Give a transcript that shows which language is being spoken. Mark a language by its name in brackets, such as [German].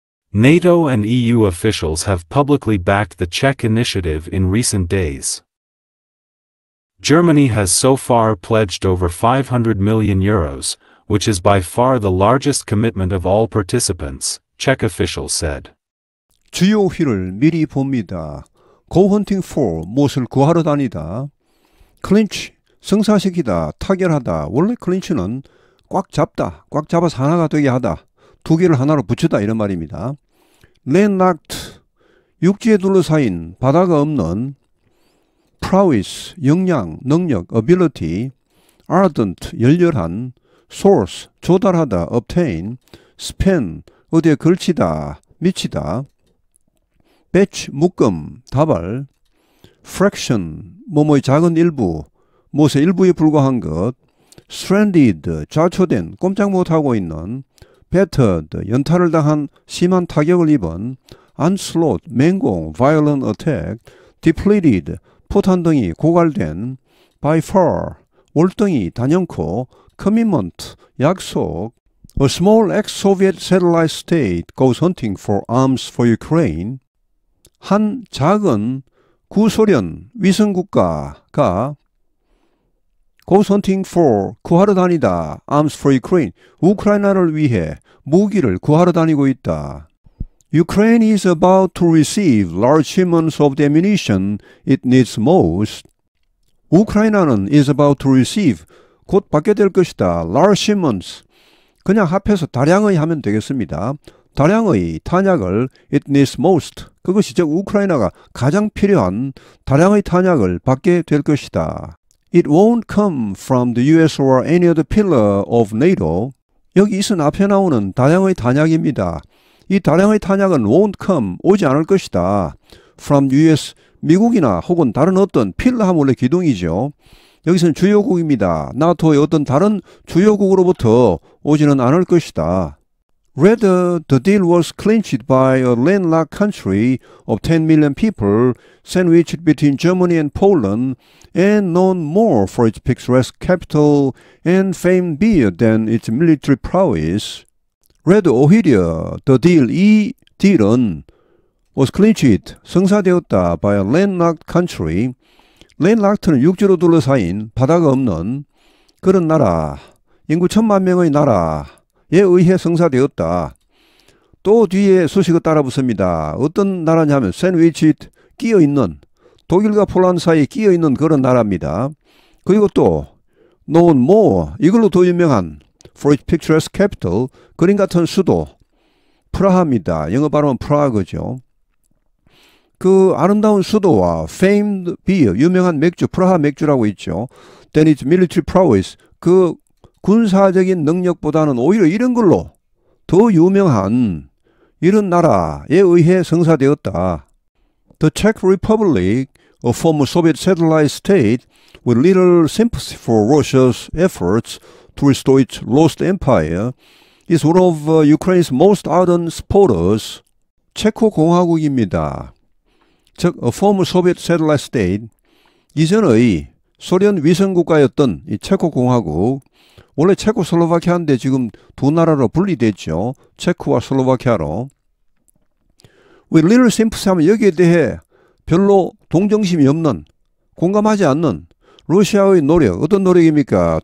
[English] NATO and EU officials have publicly backed the Czech initiative in recent days. Germany has so far pledged over €500 million, which is by far the largest commitment of all participants, Czech officials said. [Korean] 주요 휘를 미리 봅니다. [English] Go hunting for, [Korean] 무엇을 구하러 다니다. Clinch, 성사시키다, 타결하다. 원래 clinch는 꽉 잡다, 꽉 잡아서 하나가 되게 하다. 2개를 하나로 붙이다 이런 말입니다. Landlocked, 육지에 둘러싸인 바다가 없는. Prowess, 역량, 능력, ability. Ardent, 열렬한. Source, 조달하다, obtain. Span, 어디에 걸치다, 미치다. Batch, 묶음, 다발. Fraction, 뭐뭐의 작은 일부, 무엇의 일부에 불과한 것. Stranded, 좌초된, 꼼짝 못하고 있는. Battered, 연타를 당한 심한 타격을 입은. Onslaught, 맹공, [English] violent attack. [Korean] Depleted, 포탄 등이 고갈된. [English] By far, [Korean] 월등히, 단연코. Commitment, 약속. [English] A small ex-Soviet satellite state goes hunting for arms for Ukraine. [Korean] 한 작은 구소련 위성국가가 [English] goes hunting for, [Korean] 구하러 다니다, [English] arms for Ukraine, [Korean] 우크라이나를 위해 무기를 구하러 다니고 있다. [English] Ukraine is about to receive large shipments of the ammunition it needs most. [Korean] 우크라이나는 [English] is about to receive, [Korean] 곧 받게 될 것이다. [English] Large shipments. [Korean] 그냥 합해서 다량의 하면 되겠습니다. 다량의 탄약을 [English] it needs most. [Korean] 그것이 즉 우크라이나가 가장 필요한 다량의 탄약을 받게 될 것이다. [English] It won't come from the US or any other pillar of NATO. [Korean] 여기 있은 앞에 나오는 다량의 탄약입니다. 이 다량의 탄약은 [English] won't come, [Korean] 오지 않을 것이다. [English] From US, [Korean] 미국이나 혹은 다른 어떤 필러 하면 원래 기둥이죠. 여기서는 주요국입니다. 나토의 어떤 다른 주요국으로부터 오지는 않을 것이다. [English] Rather, the deal was clinched by a landlocked country of 10 million people sandwiched between Germany and Poland and known more for its picturesque capital and famed beer than its military prowess. Rather, [Korean] 오히려 [English] the deal, [Korean] 이 딜은 [English] was clinched, [Korean] 성사되었다 [English] by a landlocked country. [Korean] landlocked는 육지로 둘러싸인 바다가 없는 그런 나라, 인구 1,000만 명의 나라에 의해 성사되었다. 또 뒤에 소식을 따라 붙습니다. 어떤 나라냐면 샌드위치 끼어있는, 독일과 폴란드 사이에 끼어있는 그런 나라입니다. 그리고 또 [English] known more, [Korean] 이걸로 더 유명한 [English] for its picturesque capital, [Korean] 그림 같은 수도 프라하입니다. 영어 발음은 프라하거죠. 그 아름다운 수도와 [English] famed beer, [Korean] 유명한 맥주, 프라하 맥주라고 있죠. [English] Then its military prowess, [Korean] 그 군사적인 능력보다는 오히려 이런 걸로 더 유명한 이런 나라에 의해 성사되었다. [English] The Czech Republic, a former Soviet satellite state with little sympathy for Russia's efforts to restore its lost empire, is one of Ukraine's most ardent supporters. [Korean] 체코 공화국입니다. 즉, [English] a former Soviet satellite state, [Korean] 이전의 소련 위성국가였던 이 체코 공화국, 원래 체코슬로바키아인데 지금 두 나라로 분리됐죠. 체코와 슬로바키아로. [English] with little sympathy [Korean] 하면 여기에 대해 별로 동정심이 없는, 공감하지 않는 러시아의 노력, 어떤 노력입니까?